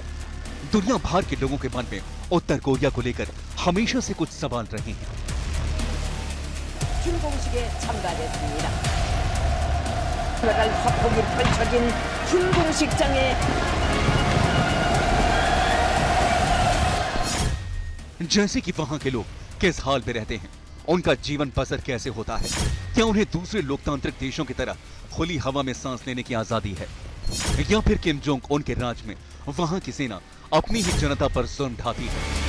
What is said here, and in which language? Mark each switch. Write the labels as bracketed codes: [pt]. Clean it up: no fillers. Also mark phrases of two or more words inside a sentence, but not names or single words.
[hi] दुनिया भर के लोगों के मन में उत्तर कोरिया को लेकर हमेशा से कुछ सवाल रहे हैं। [ko] 준공식에 참가했습니다. 나갈 화폭이 펼쳐진 준공식장에 [hi] जैसे कि वहां के लोग किस हाल में रहते हैं, उनका जीवन बसर कैसे होता है, क्या उन्हें दूसरे लोकतांत्रिक देशों की तरह खुली हवा में सांस लेने की आजादी है, या फिर किम जोंग उन के राज में वहां की सेना अपनी ही जनता पर जुल्म ढाती है।